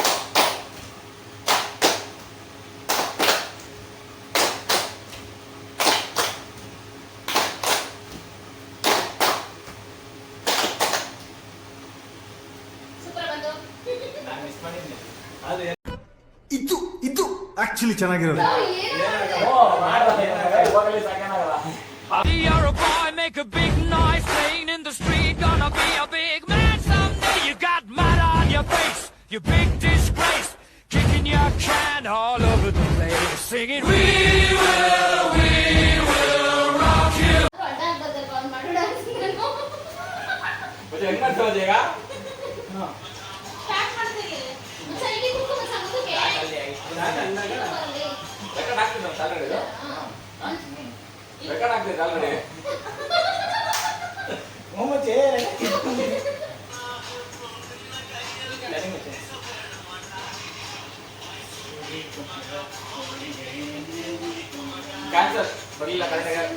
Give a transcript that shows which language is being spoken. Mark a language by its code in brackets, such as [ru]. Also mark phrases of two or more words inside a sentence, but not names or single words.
[kn] ನಾನು ಮಿಸ್ ಮಾಡಿದ್ದೆ ಅದು ಇದು ಆಕ್ಚುಲಿ ಚೆನ್ನಾಗಿರೋದು. [en] You're a boy, make a big noise, playing in the street, gonna be a big man someday. You got mud on your face, you big disgrace, kicking your can all over the place, singing we will rock you. [hi] मुझे ಹೆಂಗ್ हो जाएगा? [kn] ರೆಕಾರ್ಡ್ ಆಗ್ತಿದೆ ಆಲ್ರೆಡಿ. ರೆಕಾರ್ಡ್ ಆಗ್ತಿದೆ ಆಲ್ರೆಡಿ. ಮೊಮ್ಮಚ್ಚೆ ಕ್ಯಾನ್ಸರ್ ಬರಲಿಲ್ಲ ಕರೆಕ್ಟಾಗಿ.